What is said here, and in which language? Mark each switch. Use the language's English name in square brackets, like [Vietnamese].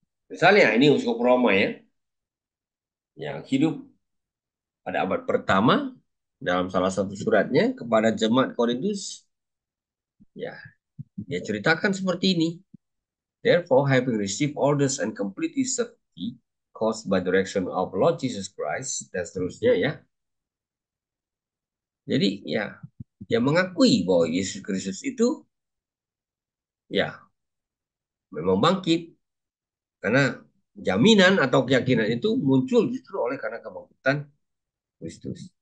[Indonesian] Misalnya ini uskup Roma ya, yang hidup pada abad pertama dalam salah satu suratnya kepada jemaat Korintus, ya dia ceritakan seperti ini. [English] Therefore, having received orders and completely certainty caused by direction of Lord Jesus Christ, [Indonesian] dan seterusnya ya. Jadi ya, dia mengakui bahwa Yesus Kristus itu ya memang bangkit karena jaminan atau keyakinan itu muncul justru oleh karena kebangkitan Kristus.